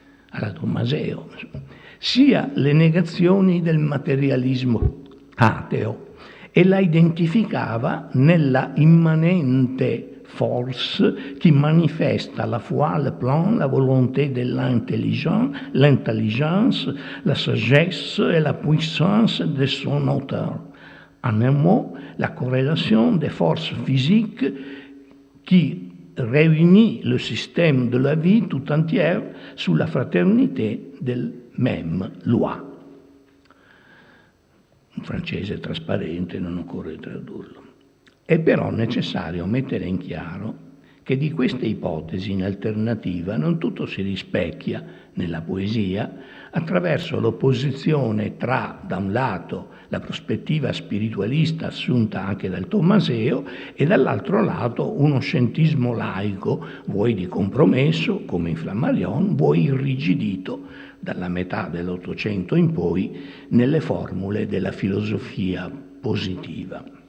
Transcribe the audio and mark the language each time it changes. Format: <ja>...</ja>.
<it>alla Tommaseo, sia le negazioni del materialismo ateo, e la identificava nella immanente</it> <fr>force qui manifesta la foi, le plan, la volonté de l'intelligence, la sagesse et la puissance de son auteur. En un mot, la corrélation des forces physiques qui réunit le système de la vie tout entière sous la fraternité del même loi.</fr> <it>Un francese trasparente, non occorre tradurlo. È però necessario mettere in chiaro che di queste ipotesi in alternativa non tutto si rispecchia nella poesia attraverso l'opposizione tra, da un lato, la prospettiva spiritualista assunta anche dal Tommaseo e dall'altro lato uno scientismo laico, vuoi di compromesso, come in Flammarion, vuoi irrigidito dalla metà dell'Ottocento in poi nelle formule della filosofia positiva.</it>